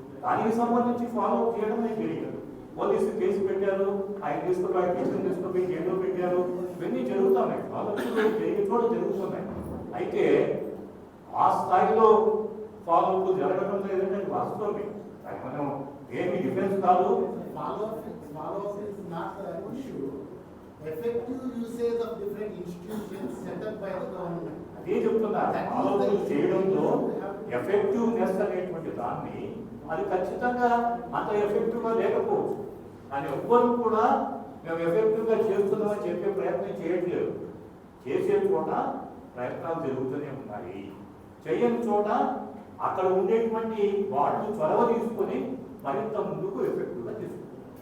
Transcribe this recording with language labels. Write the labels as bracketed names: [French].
[Telugu] దానికి సంబంధించి ఫాలోఅప్ చేయడం జరిగింది. పోలీసులు కేసు పెట్టారు, ఆయన తీసుకుపోయి టీచర్ తీసుకుపోయి జైల్లో పెట్టారు. ఇవన్నీ జరుగుతున్నాయి, ఫాలోఅప్లు జరిగే చోట జరుగుతున్నాయి. అయితే ఆ స్థాయిలో ఫాలోఅప్ జరగడం లేదంటే అది వాస్తవమే. అది మనం ఏమి డిఫెన్స్ కాదు. [English] Follow-up is not the issue. Effective usage of different institutions set up by the government. [Telugu] అదే చెప్తున్నా, ఫాలోఅప్ చేయడంలో ఎఫెక్టివ్నెస్ అనేటువంటి దాన్ని అది ఖచ్చితంగా అంత ఎఫెక్టివ్ గా లేకపోవచ్చు. కానీ ఎవ్వరు కూడా మేము ఎఫెక్టివ్ గా చేస్తున్నామని చెప్పే ప్రయత్నం చేయట్లేదు. చేసే చోట ప్రయత్నాలు జరుగుతూనే ఉన్నాయి. చేయని చోట అక్కడ ఉండేటువంటి వాళ్ళు చొరవ తీసుకొని మరింత ముందుకు ఎఫెక్టివ్ గా తీసుకుంటారు.